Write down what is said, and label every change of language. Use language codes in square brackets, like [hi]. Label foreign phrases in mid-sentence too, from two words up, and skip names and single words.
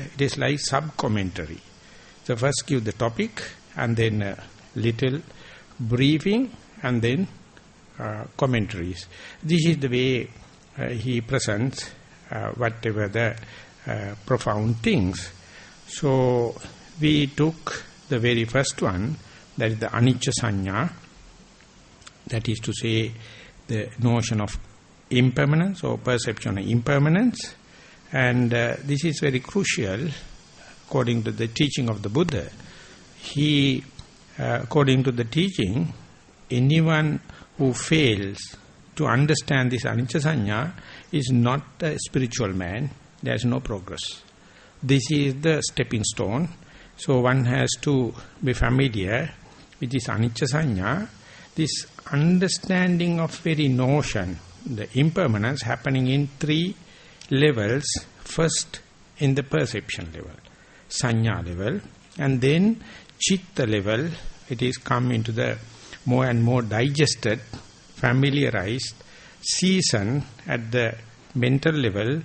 [en] It is like sub-commentary. So first give the topic, and then a little briefing, and then commentaries. This is the way he presents whatever the profound things. So we took the very first one, that is the [pi] anicca sanya, [en] that is to say the notion of impermanence or perception of impermanence, and this is very crucial according to the teaching of the Buddha. He, according to the teaching, anyone who fails to understand this [pi] anicca sanya [en] is not a spiritual man. There is no progress. This is the stepping stone. So one has to be familiar with this [pi] anicca sanya, [en] this understanding of very notion, the impermanence happening in 3 levels. First in the perception level, sanya level, and then chitta level. It is come into the more and more digested, familiarized, seasoned at the mental level.